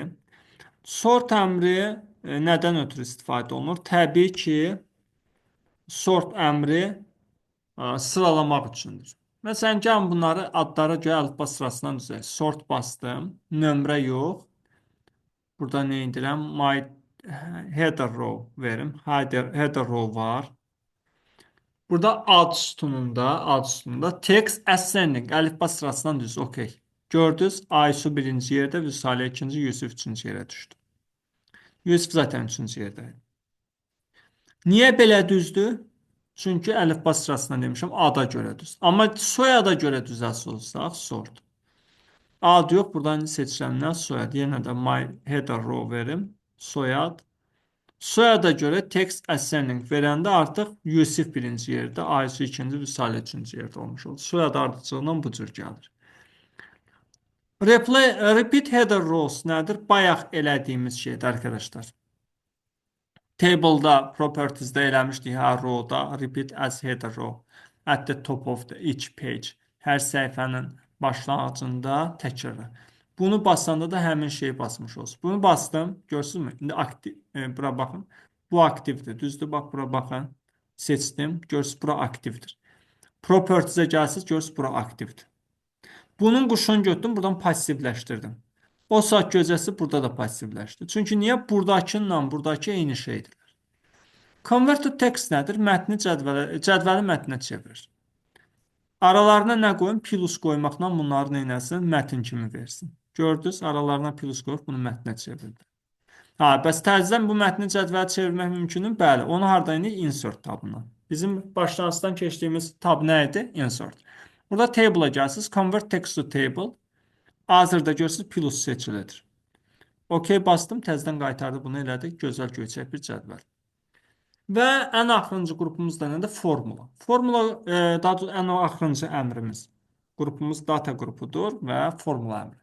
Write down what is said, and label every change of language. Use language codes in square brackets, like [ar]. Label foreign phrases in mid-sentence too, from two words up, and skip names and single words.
[az] Sort əmri nədən ötürü istifadə olunur? Təbii ki, sort əmri sıralamaq üçündür. Məsələn, gəlin bunları adlara görə əlifba sırasından düzək. Sort bastım. Nömrə yox. Burada nə edirəm? [en] My header row [az] verim. [en] Header row [az] var. Burada ad sütununda [en] text ascending [az] əlifba sırasından düz. OK. Gördünüz, Aysu birinci yerdə, Vüsalə ikinci, Yusuf üçüncü yerə düşdü. Yusuf zaten üçüncü yerdəydi. Niyə belə düzdür? Çünki əlifba sırasına demişəm, ada görə düz. Amma soyada görə düzəls olsaq, sort. Ad yox, buradan seçirəm nə? Soyad. Yenə də [en] my header row [az] verim. Soyad. Soyada görə [en] text ascending [az] verəndə artıq Yusif birinci yerdə, Aysu ikinci, Vüsalə üçüncü yerdə olmuş olur. Soyad ardıcılığından bu cür gəlir. [en] Repeat header rows [az] nədir? Bayaq elədiyimiz şeydir arkadaşlar. Table-da, properties-də eləmişdik, hə, row-da, [en] repeat as header row at the top of the each page. [az] Hər səhifənin başlanğıcında təkrarla. Bunu basanda da həmin şeyi basmış olsun. Bunu bastım, görürsünüzmü? İndi aktiv, bura baxın. Bu aktivdir, düzdür? Bax, bura baxın. Seçdim, görürsünüz, bura aktivdir. Properties-ə gəlsiniz, görürsünüz, bura aktivdir. Bunun quşunu götürdüm, buradan passivləşdirdim. O saat gözəsi burada da passivləşdi. Çünki niyə? Buradakınla buradakı eyni şeydir. [en] Convert to text [az] nədir? Mətni cədvəli mətnə çevirir. Aralarına nə qoyun? Plus qoymaqla bunları neynəsin? Mətn kimi versin. Gördünüz? Aralarına plus qoyub bunu mətnə çevirdi. Ha, bəs təzədən bu mətni cədvələ çevirmək mümkündür? Bəli. Onu harda indi? Insert tabından. Bizim başlanğıcdan keçdiyimiz tab nə idi? Insert. Burada table-a gəlsiniz. [en] Convert text to table. [az] Hazırda görürsünüz plus seçilidir. OK bastım. Təzədən qaytardı. Bunu elədik. Gözəl göyçək bir cədvəl. Və ən axırıncı qrupumuz da nədir? Formula. Formula, daha doğrusu ən axırıncı əmrimiz. Qrupumuz data qrupudur və formula əmri.